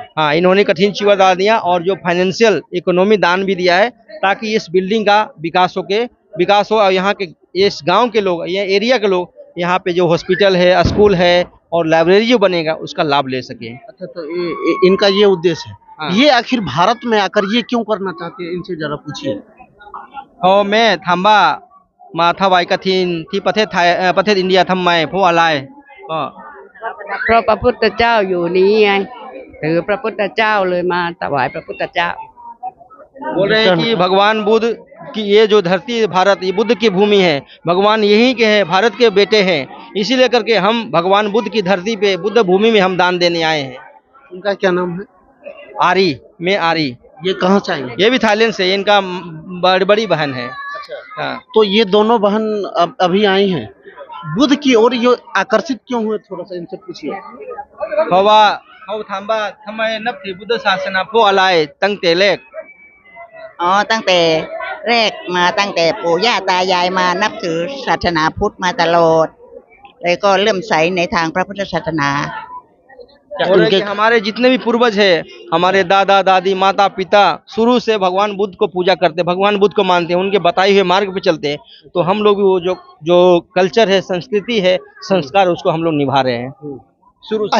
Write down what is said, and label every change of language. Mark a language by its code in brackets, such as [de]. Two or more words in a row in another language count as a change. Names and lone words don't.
[hi] हाँ, इन्होंने कठिन चीवर दान दिया और जो [en] financial economy [hi] दान भी दिया है, ताकि इस बिल्डिंग का विकास हो और यहाँ के इस गांव के लोग, ये एरिया के लोग, यहाँ पे जो हॉस्पिटल है, स्कूल है और लाइब्रेरी जो बनेगा उसका लाभ ले सके। अच्छा, तो इनका ये उद्देश्य है। हाँ। ये आखिर भारत में आकर ये क्यों करना चाहते हैं, इनसे जरा पूछिए। और मैं थाम्बा माथा वाई कठिन थी प्रदेश इंडिया थम मैं พวกอะไรก็ [th] เพราะพระพุทธเจ้าอยู่นี้ไงถือพระพุทธเจ้าเลยมาถวายพระพุทธเจ้า [hi] बोल रहे हैं कि भगवान बुद्ध की ये जो धरती है भारत, ये बुद्ध की भूमि है, भगवान यहीं के हैं, भारत के बेटे हैं। इसीलिए करके हम भगवान बुद्ध की धरती पे, बुद्ध भूमि में हम दान देने आए हैं। इनका क्या नाम है? आरी, मैं आरी। ये कहाँ से आई? ये भी थाईलैंड से, इनका बड़ी बहन है। अच्छा, हाँ। तो ये दोनों बहन अभी आई हैं बुद्ध की ओर, ये आकर्षित क्यों हुए, थोड़ा सा इनसे पूछिए। [th] เพราะว่าเขาถามว่าทำไมนับถือพุทธศาสนาเพราะอะไรตั้งแต่แรก อ๋อตั้งแต่แรกมาตั้งแต่ปู่ย่าตายายมานับถือศาสนาพุทธมาตลอดแล้วก็เลื่อมใสในทางพระพุทธศาสนา [hi] बोल रहे कि हमारे जितने भी पूर्वज है, हमारे दादा दादी माता पिता शुरू से भगवान बुद्ध को पूजा करते, भगवान बुद्ध को मानते हैं, उनके बताए हुए मार्ग पे चलते हैं। तो हम लोग भी वो जो कल्चर है, संस्कृति है, संस्कार, उसको हम लोग निभा रहे हैं शुरू से।